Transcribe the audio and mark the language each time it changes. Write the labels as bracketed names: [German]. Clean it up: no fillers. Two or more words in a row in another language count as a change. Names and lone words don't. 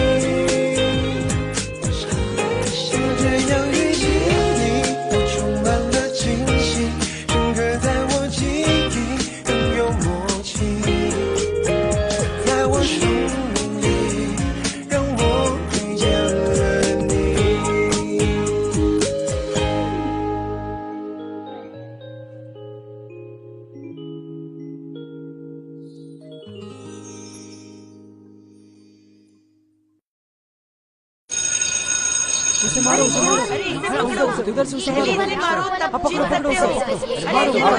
[Chinese] 就这样遇见你，我充满了惊喜，深刻在我记忆，更有默契，在我生命里让我遇见了你。 [Hindi] उसे मारो उसे मारो इधर से उसे मारो अब पकड़ो पकड़ो उसे मारो मारो